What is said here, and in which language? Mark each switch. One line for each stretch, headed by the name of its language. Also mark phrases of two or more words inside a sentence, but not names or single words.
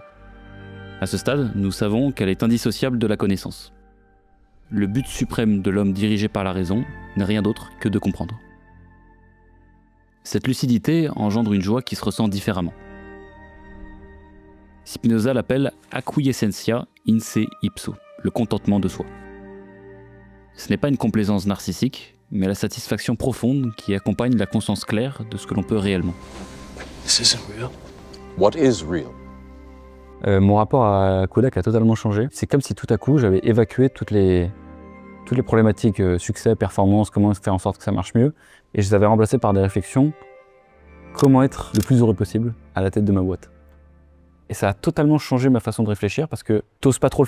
French: À ce stade, nous savons qu'elle est indissociable de la connaissance. Le but suprême de l'homme dirigé par la raison n'est rien d'autre que de comprendre. Cette lucidité engendre une joie qui se ressent différemment. Spinoza l'appelle
Latin: acquiescentia in se ipso,
French: le contentement de soi. Ce n'est pas une complaisance narcissique, mais la satisfaction profonde qui accompagne la conscience claire de ce que l'on peut réellement.
English: This isn't real. What is real?
French: Mon rapport à Kodak a totalement changé. C'est comme si tout à coup j'avais évacué toutes les problématiques succès, performance, comment faire en sorte que ça marche mieux, et je les avais remplacées par des réflexions comment être le plus heureux possible à la tête de ma boîte. Et ça a totalement changé ma façon de réfléchir parce que t'oses pas trop le faire.